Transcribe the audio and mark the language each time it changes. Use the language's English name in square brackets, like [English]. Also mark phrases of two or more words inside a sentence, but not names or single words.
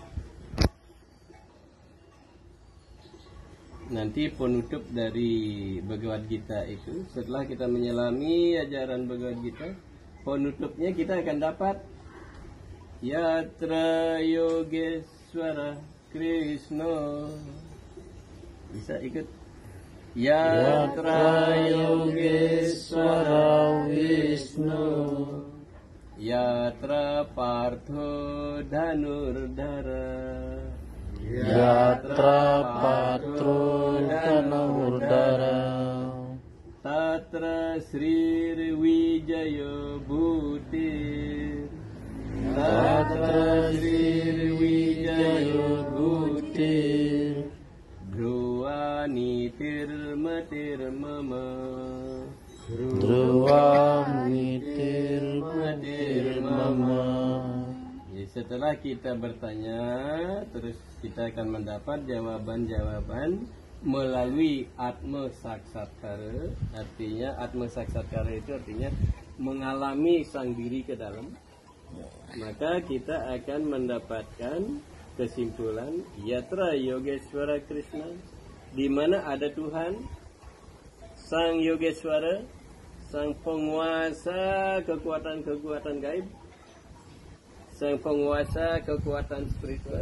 [Indonesian] Nanti penutup dari Bhagavad Gita itu, setelah kita menyelami ajaran Bhagavad Gita, penutupnya kita akan dapat [Sanskrit] Yatra Yogeswara Krishna. [Indonesian] Bisa ikut? [Sanskrit] Yatra Yogeswara Vishnu, Yatra Partho Dhanurdhara. Yatra Patro Danurdara Tatra Sri Wijaya Butir Tatra Sri Wijaya Butir Dhruva Nitir Matir Mama Dhruva Nitir Matir Mama. [Indonesian] Setelah kita bertanya, terus kita akan mendapat jawaban-jawaban melalui [Sanskrit] Atma Saksatcara. [Indonesian] Artinya [Sanskrit] Atma Saksatcara [Indonesian] itu artinya mengalami sang diri ke dalam. Maka kita akan mendapatkan kesimpulan [Sanskrit] Yatra Yogeswara Krishna, [Indonesian] di mana ada Tuhan, sang Yogeswara, sang penguasa kekuatan-kekuatan gaib, sang penguasa kekuatan spiritual.